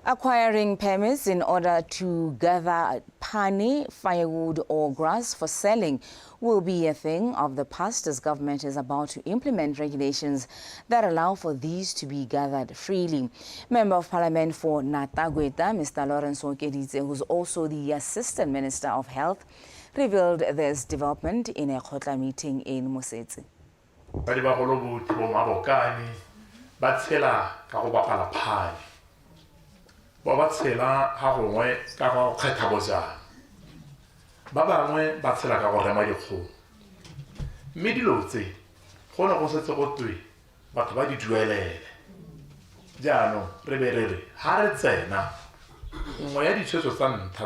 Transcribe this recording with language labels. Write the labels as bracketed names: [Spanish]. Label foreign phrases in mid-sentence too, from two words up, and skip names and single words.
[English] Acquiring permits in order to gather pane, firewood or grass for selling will be a thing of the past as government is about to implement regulations that allow for these to be gathered freely. Member of Parliament for Natagweta, Mr. Lawrence Okeditse, who's also the Assistant Minister of Health, revealed this development in a Khotla meeting in Mosetsi. [Tswana] Ba ba tshela ha gongwe ka go kgetha bojang ba bangwe ba tshela ka go rema dikgomo mme dilo tse go ne go setse go twe batho ba di duelele jaanong re be re re ha re tsena nngwe ya ditshwetso tsa ntlha